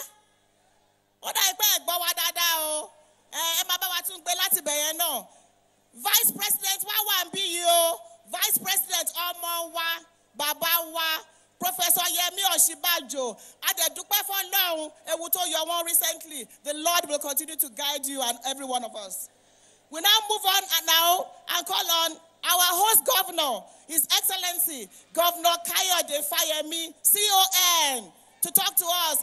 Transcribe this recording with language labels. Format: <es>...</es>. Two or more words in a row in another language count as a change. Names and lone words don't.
<en>What I beg, Vice President Vice President Omonwa Babawa. Professor Yemi Oshibajo, recently. The Lord will continue to guide you and every one of us. We now move on and call on our host governor, His Excellency, Governor Kayode Fayemi, CON, to talk to us.</en>